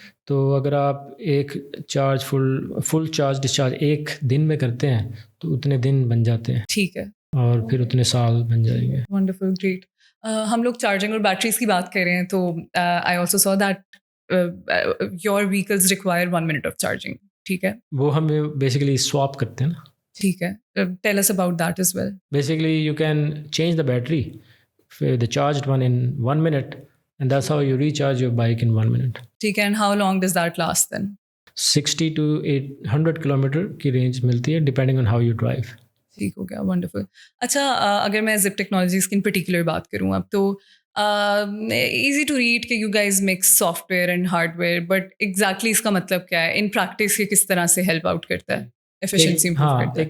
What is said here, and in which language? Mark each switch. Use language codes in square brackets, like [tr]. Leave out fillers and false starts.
[ur] تو اگر آپ ایک چارج فل چارج ڈسچارج ایک دن میں کرتے ہیں تو اتنے دن بن جاتے ہیں. ٹھیک ہے. اور پھر اتنے سال بن جائیں گے. [en] Wonderful, great. [ur] ہم لوگ چارجنگ اور بیٹریز کی بات کر رہے ہیں, [en] تو I also so that your vehicles require 1 minute of charging. [ur] ٹھیک ہے. وہ ہم بیسیکلی سواپ کرتے ہیں نا. [en] ٹھیک ہے. Tell us about that as well. Basically you can change the battery, the charged one in 1 minute, and that's how you recharge your bike in 1 minute. ٹھیک ہے. And how long does that last then? 60 to 800 kilometer [ur] کی range ملتی ہے [en] Depending on how you drive. [ur] ٹھیک ہو گیا. Wonderful. اچھا, اگر میں زپ ٹیکنالوجیز کی ان پرٹیکولر بات کروں اب, تو [en] easy to read [ur] کہ [en] you guys mix software and hardware, but exactly [ur] اس کا مطلب کیا ہے ان پریکٹس کے, کس طرح سے ہیلپ آؤٹ کرتا ہے, ایفیشنسی امپروو کرتا ہے؟